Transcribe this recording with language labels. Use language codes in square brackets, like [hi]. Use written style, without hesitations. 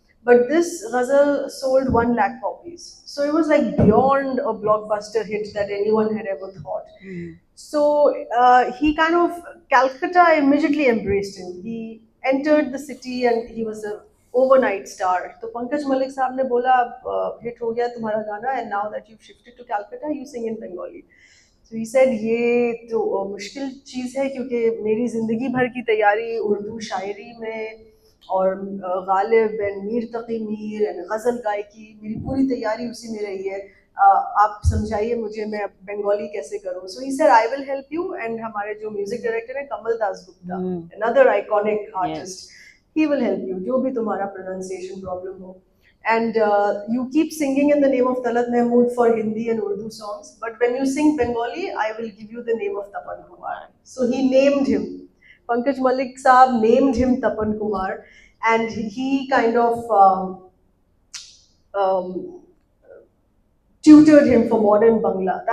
[en] But this ghazal sold 1 lakh copies. So it was like beyond a blockbuster hit that anyone had ever thought. So he kind of, Calcutta immediately embraced him. He entered the city and he was a overnight star. [hi] तो पंकज मलिक साहब ने बोला अब hit हो गया तुम्हारा गाना, [en] and now that you've shifted to Calcutta you sing in Bengali. So he said [hi] ये तो मुश्किल चीज़ है क्योंकि मेरी ज़िंदगी भर की तैयारी उर्दू शायरी में और Ghalib and Mir Taqi Mir and गज़ल गायकी, मेरी पूरी तैयारी उसी में रही है। आप समझाइए मुझे मैं अब बंगाली कैसे करूँ। [en] so he said I will help you, [hi] and हमारे जो म्यूजिक डायरेक्टर है कमल Das Gupta, [en] another iconic artist, he will help you [hi] जो भी तुम्हारा प्रोनाउंसिएशन प्रॉब्लम हो। [en] And you keep singing in the name of Talat Mahmood for Hindi and Urdu songs, but when you sing Bengali, I will give you the name of Tapan Kumar. So he named him. Pankaj Malik Saab named him Tapan Kumar, and he kind of um, tutored him for modern Bangla.